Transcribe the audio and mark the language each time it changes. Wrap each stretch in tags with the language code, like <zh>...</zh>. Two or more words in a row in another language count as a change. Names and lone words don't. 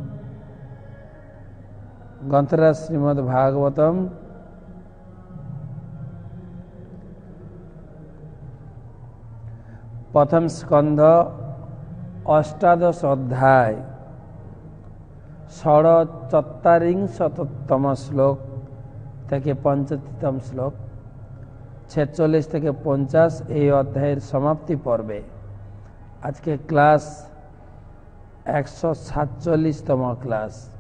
<sa>ग्रंथराज श्रीमद् भागवतम प्रथम स्कंध अष्टादश अध्याय</sa> <bn>47তম শ্লোক থেকে 35তম শ্লোক 46 থেকে 50 এই অধ্যায়ের সমাপ্তি পর্বে আজকে ক্লাস 147তম ক্লাস।</bn>